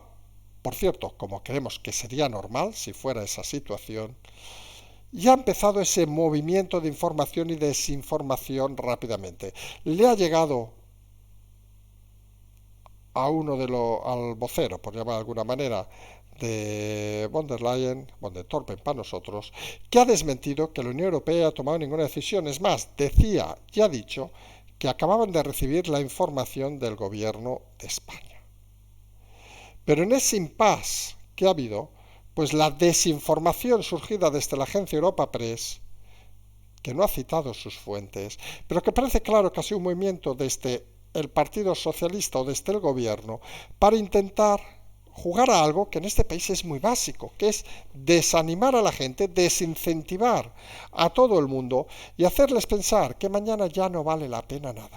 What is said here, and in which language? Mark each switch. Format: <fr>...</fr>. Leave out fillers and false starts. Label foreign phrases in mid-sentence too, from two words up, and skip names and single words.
<es>Por cierto, como creemos que sería normal si fuera esa situación, y ha empezado ese movimiento de información y desinformación rápidamente. Le ha llegado a uno al vocero, por llamar de alguna manera, de von der Leyen, von der Torpen para nosotros, que ha desmentido que la Unión Europea haya tomado ninguna decisión. Es más, decía y ha dicho que acababan de recibir la información del gobierno de España. Pero en ese impasse que ha habido, pues la desinformación surgida desde la agencia Europa Press, que no ha citado sus fuentes, pero que parece claro que ha sido un movimiento desde el Partido Socialista o desde el gobierno para intentar jugar a algo que en este país es muy básico, que es desanimar a la gente, desincentivar a todo el mundo y hacerles pensar que mañana ya no vale la pena nada.</es>